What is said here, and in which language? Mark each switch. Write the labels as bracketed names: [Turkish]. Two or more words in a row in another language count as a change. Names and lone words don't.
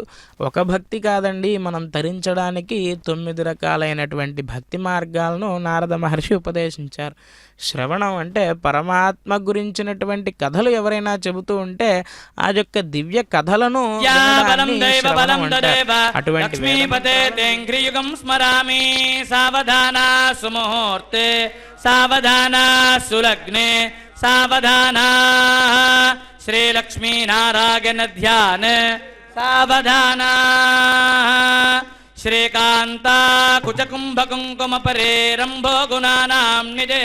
[Telugu] ఒక భక్తి కాదండి, మనం తరించడానికి 9 రకాలైనటువంటి భక్తి మార్గాలను నారద మహర్షి ఉపదేశించారు. శ్రవణం అంటే పరమాత్మ గురించినటువంటి కథలు ఎవరైనా చెబుతూ ఉంటే ఆ యొక్క దివ్య కథలను [Sanskrit] అటువంటి స్మరామి సావధాన సుముహూర్తే सावधाना सुलग्ने सावधाना श्रीलक्ष्मीनारायण ध्यान सावधाना श्रीकांता कुचकुंभ कुंकुम परे रंभो गुणानां निधे